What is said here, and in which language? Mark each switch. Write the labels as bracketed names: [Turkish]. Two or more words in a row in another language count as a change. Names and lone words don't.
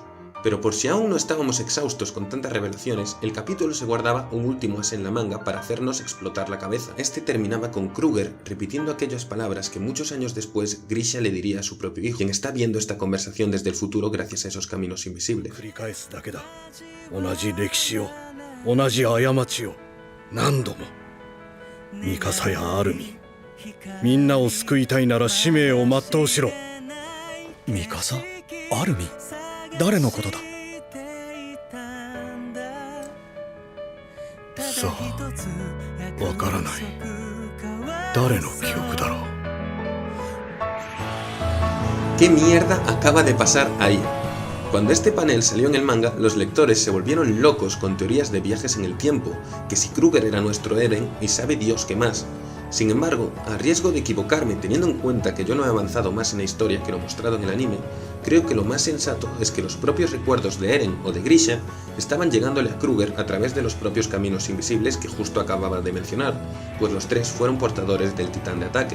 [Spanish] Pero por si aún no estábamos exhaustos con tantas revelaciones, el capítulo se guardaba un último as en la manga para hacernos explotar la cabeza. Este terminaba con Kruger repitiendo aquellas palabras que muchos años después Grisha le diría a su propio hijo, quien está viendo esta conversación desde el futuro gracias a esos caminos invisibles. [Japanese] 繰り返すだけだ。同じ歴史を、同じ過ちを何度も。ミカサやアルミン、みんなを救いたいなら使命を全うしろ。ミカサ？アルミン？誰のことだ？さあ、わからない。誰の記憶だろう。 [Spanish] ¿Qué mierda acaba de pasar ahí? Cuando este panel salió en el manga, los lectores se volvieron locos con teorías de viajes en el tiempo, que si Kruger era nuestro Eren y sabe Dios qué más. Sin embargo, a riesgo de equivocarme teniendo en cuenta que yo no he avanzado más en la historia que lo mostrado en el anime, creo que lo más sensato es que los propios recuerdos de Eren o de Grisha estaban llegándole a Kruger a través de los propios caminos invisibles que justo acababa de mencionar, pues los tres fueron portadores del titán de ataque.